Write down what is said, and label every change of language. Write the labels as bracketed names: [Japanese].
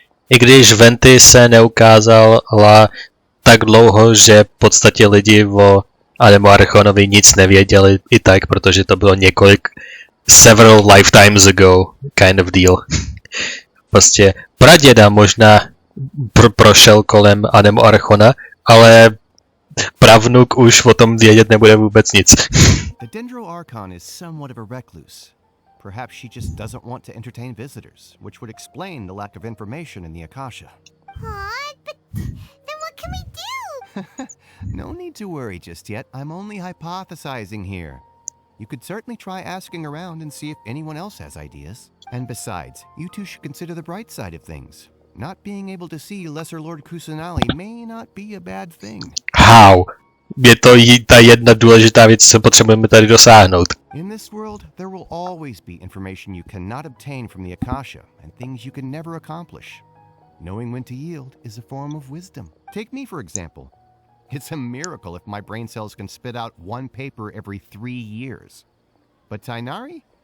[Czech] I když Venty se neukázala tak dlouho, že v podstatě lidi o Anemo Archonovi nic nevěděli i tak, protože to bylo [English] several lifetimes ago kind of deal. [Czech] Prostě praděda možná prošel kolem Anemo Archona, ale pravnuk už o tom vědět nebude vůbec nic. [English] The Dendro Archon is somewhat of a recluse. Perhaps she just doesn't want to entertain visitors, which would explain the lack of information in the Akasha. Aw, but then what can we do? No need to worry just yet. I'm only hypothesizing here. You could certainly try asking around and see if anyone else has ideas. And besides, you two should consider the bright side of things. Not being able to see Lesser Lord Kusanali may not be a bad thing. How? [Czech] Je to ta jedna důležitá věc, co potřebujeme tady dosáhnout. [English] In this world, there will always be information you cannot obtain from the Akasha and things you can never accomplish. Knowing when to yield is a form of wisdom. Take me, for example. It's a miracle if my brain cells can spit out one paper every 3 years. But Tainari?